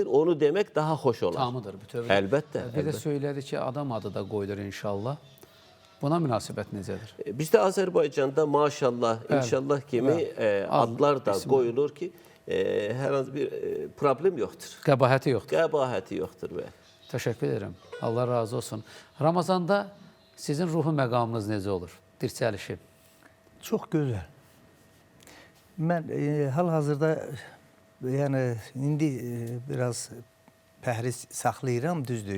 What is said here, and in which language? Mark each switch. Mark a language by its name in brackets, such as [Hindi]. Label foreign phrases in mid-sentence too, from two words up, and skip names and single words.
[Turkish] Onu demek daha hoş olur. Tamıdır. Elbette. Bir de söyledi ki [Azerbaijani] adam adı da qoyulur inşallah. Buna münasibət necədir? [Turkish] Bizde Azerbaycan'da maşallah, inşallah kimi adlar da koyulur ki herhangi bir problem yoktur. [Azerbaijani] Qəbahəti yoxdur. [Turkish] Qəbahəti yoktur. [Azerbaijani] Təşəkkür edirəm. Allah razı olsun. Ramazanda sizin ruhu məqamınız necə olur? dirçəlişi? Çox gözəl. Mən hal-hazırda yəni indi biraz pəhriz saxlayıram, düzdür.